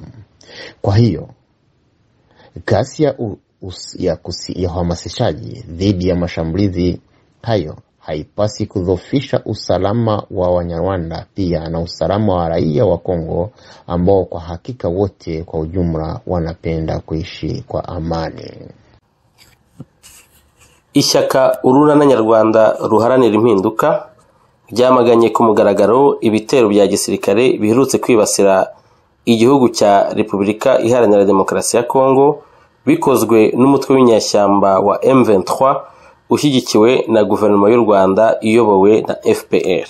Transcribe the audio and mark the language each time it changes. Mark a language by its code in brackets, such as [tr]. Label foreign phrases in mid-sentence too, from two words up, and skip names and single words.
[sw] Kwa hiyo, kasi ya uhamasishaji dhidi ya mashambulizi hayo haipasi kudhoofisha usalama wa Wanyarwanda pia na usalama wa raia wa Kongo ambao kwa hakika wote kwa ujumla wanapenda kuishi kwa amani. [rw] Ishyaka Urunana Nyarwanda ruharanira impinduka ryamaganye ku mugaragaro ibitero bya gisirikare biherutse kwibasira igihugu cya Repubulika Iharanira Demokarasi ya Kongo bikozwe n'umutwe w'inyashyamba wa M23 ushyigikiwe na guverinoma y'u Rwanda iyobowe na FPR.